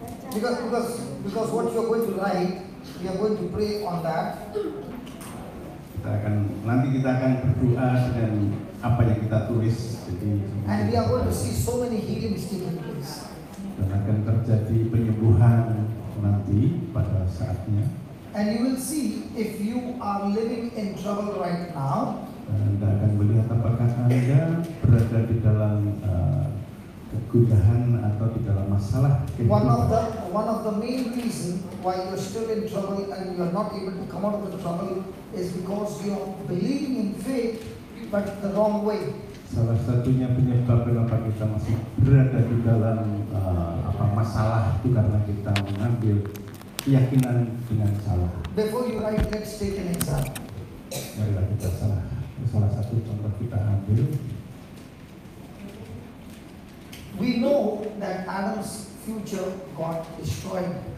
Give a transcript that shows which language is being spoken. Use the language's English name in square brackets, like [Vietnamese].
[English] Because what you are going to write, we are going to pray on that. [Indonesian] nanti kita akan berdoa dengan apa yang kita tulis. Jadi, [English] And we are going to see so many healings taking place. [Indonesian] dan akan terjadi penyembuhan nanti pada saatnya. [English] And you will see if you are living in trouble right now. [Indonesian] Anda akan melihat apakah Anda berada di dalam kegundahan atau di dalam masalah [English] One [Indonesian] kehidupan. [English] of the main reason why you're still in trouble and you're not able to come out of the trouble is because you're believing in faith but the wrong way. [Indonesian] Salah satunya penyebab kenapa kita masih berada di dalam masalah itu karena kita mengambil keyakinan dengan salah. [English] Before you write, let's take an example. [Indonesian] Marilah kita salah satu contoh kita ambil. [English] We know that Adam's future got destroyed.